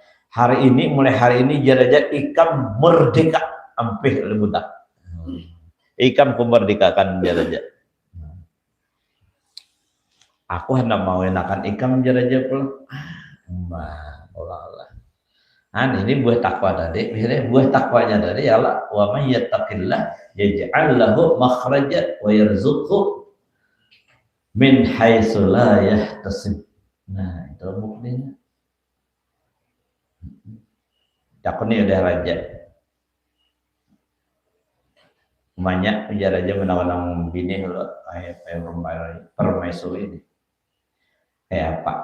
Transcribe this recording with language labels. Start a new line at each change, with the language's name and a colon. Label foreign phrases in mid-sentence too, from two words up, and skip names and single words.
Banjar: Hari ini mulai hari ini raja ikam merdeka ampih oleh budak. Ikam kumerdekakan raja. Aku hendak mau enakan ikam raja pula.
Arabic: Allah.
Banjar: Ini buah takwa tadi, buah takwanya tadi ialah
Arabic: ومن يتق الله يجعل له مخرجا ويرزقه من حيث لا يحتسب.
Banjar: Nah, itu buktinya. Takuni udah raja. Banyak ujar raja menawang bini kayak permaisuri ini. Kayak apa?